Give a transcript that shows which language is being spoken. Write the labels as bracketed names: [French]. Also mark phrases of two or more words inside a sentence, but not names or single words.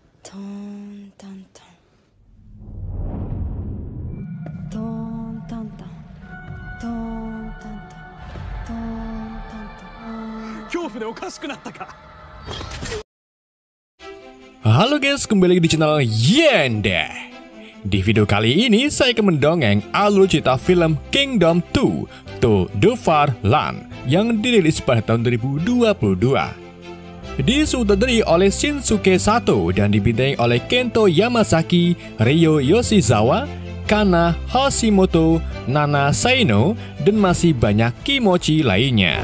[Japanese] トンタンタントンタンタントンタンタントンタンタン恐怖でおかしくなったか。 [Indonesian] Halo guys, kembali lagi di channel Yende. Di video kali ini saya akan mendongeng alur cerita film Kingdom 2 To The Far Land yang dirilis pada tahun 2022. Disutradari oleh Shinsuke Sato dan dibintangi oleh Kento Yamasaki, Ryo Yoshizawa, Kana Hashimoto, Nana Saino, dan masih banyak kimochi lainnya.